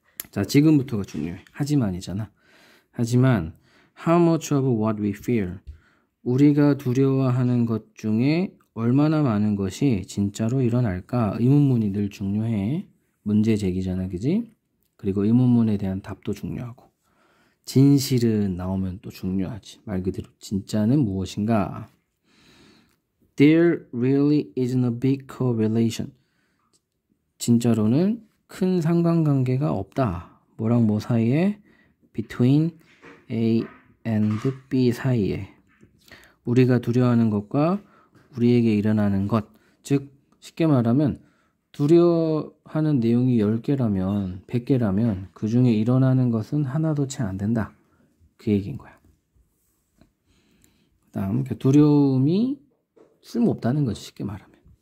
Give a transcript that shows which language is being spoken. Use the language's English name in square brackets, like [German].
[Korean] 자, 지금부터가 중요해. 하지만이잖아. 하지만 [English] how much of what we fear [Korean] 우리가 두려워하는 것 중에 얼마나 많은 것이 진짜로 일어날까? 의문문이 늘 중요해. 문제 제기잖아, 그지? 그리고 의문문에 대한 답도 중요하고. 진실은 나오면 또 중요하지. 말 그대로 진짜는 무엇인가? [English] There really isn't a big correlation. [Korean] 진짜로는 큰 상관관계가 없다. 뭐랑 뭐 사이에? [English] Between A and B [Korean] 사이에. 우리가 두려워하는 것과 우리에게 일어나는 것. 즉 쉽게 말하면 두려워하는 내용이 10개라면 100개라면 그 중에 일어나는 것은 하나도 채 안 된다. 그 얘기인 거야. 그 다음 두려움이 쓸모없다는 거지. 쉽게 말하면.